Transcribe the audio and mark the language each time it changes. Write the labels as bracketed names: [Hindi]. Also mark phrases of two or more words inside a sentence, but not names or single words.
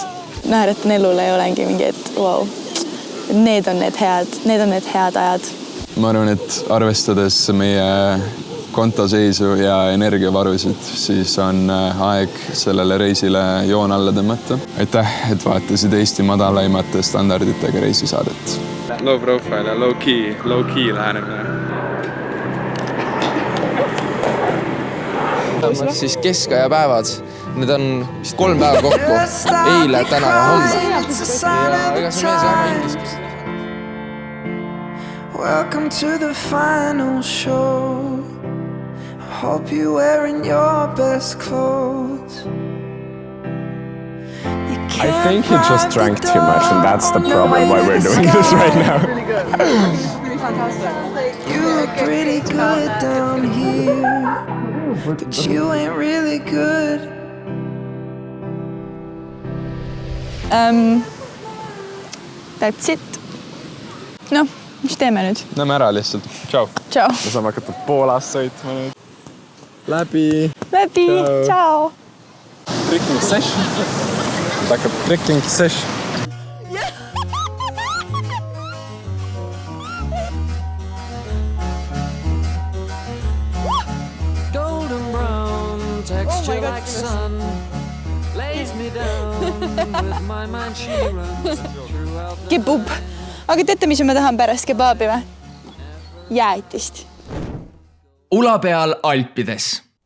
[Estonian] Naeratan elule ei olengi mingi, et wow, need on need head ajad. Ma arvan, et arvestades meie kontoseisu ja energiavarusid, siis on aeg sellele reisile joon alla tõmmata. Aitäh, et vaatasid Eesti madalaimate standarditega reisisaadet. [English] Low profile ja low key lähenemine. [Estonian] Siis keskaja päevad. Need on vist 3 päeva kokku. Eile, täna ja homme. Ja ega see mees on inglis. [English] Welcome to the final show. I hope you're wearing your best clothes. I think he just drank too much and that's the problem why we're doing this right now. Really fantastic. You look pretty good down here, but you ain't really good. That's it. No. [Estonian] Mis teeme nüüd? Näeme ära lihtsalt. Ciao. Ciao. Me saame hakata Poolas sõitma nüüd. Läbi. Ciao. [English] Tricking session. [Estonian] Hakkab [English] tricking session. Golden brown texture like sun lays me down with my mind she runs throughout the [Estonian] Kebab. Aga teate, mis ma tahan pärast kebaabi või? Jäätist. Ula peal Alpides